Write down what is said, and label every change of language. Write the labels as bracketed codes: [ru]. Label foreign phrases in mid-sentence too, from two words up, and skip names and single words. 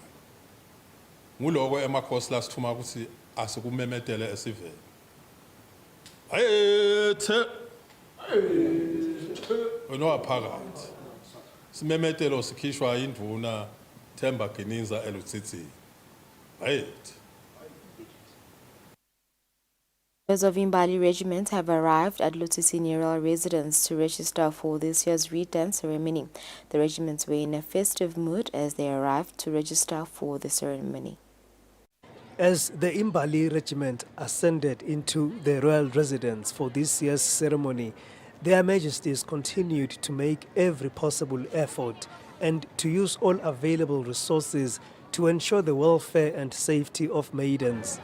[ss] Nguloko emakhosi lasithuma ukuthi asikumemetele esiveni. Ayethe onowaphakathi simemetelo sikhishwa induna Themba Giniza eLudzitsini. Ayethe [en] Members of Imbali Regiment have arrived at Lutsitsini Royal Residence to register for this year's return ceremony. The regiments were in a festive mood as they arrived to register for the ceremony. As the Imbali Regiment ascended into the royal residence for this year's ceremony, Their Majesties continued to make every possible effort and to use all available resources to ensure the welfare and safety of maidens.